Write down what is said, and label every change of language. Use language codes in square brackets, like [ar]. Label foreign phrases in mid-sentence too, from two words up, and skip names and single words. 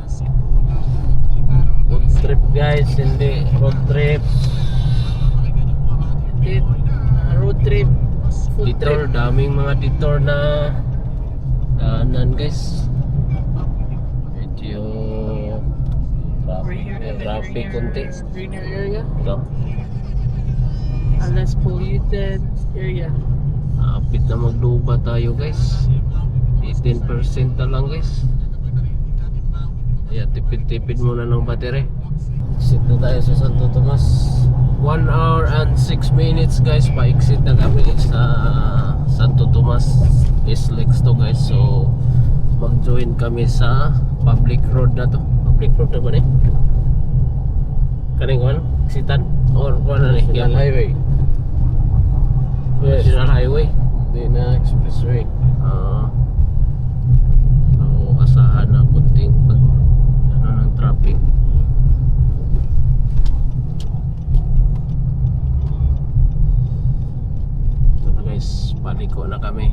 [en] Food trip guys, [tl] hindi [en] road trip. [tl] Hindi [en] road trip. [tl] Food Detour, trip. daming mga detour na daanan, guys. Medyo traffic konti. [en] Greener area. [tl] Ito. [en] A less polluted area. [tl] Apit na magluba tayo, guys. 18% na lang, guys. Kaya tipid-tipid muna ng battery. Exit na tayo sa Santo Tomas. [en] 1 hour and 6 minutes, guys. [tl] Pa-exit na kami sa Santo Tomas Islex to, guys. So mag-join kami sa public road na to. [en] Public road [ceb] na ba ni? Kaning kuan? Exitan? Or kuan na ni? [en] National Highway. Yes. National Highway. [tl] Hindi na expressway. So asahan na kunting pag ng traffic. Ito na, guys, paliko na kami.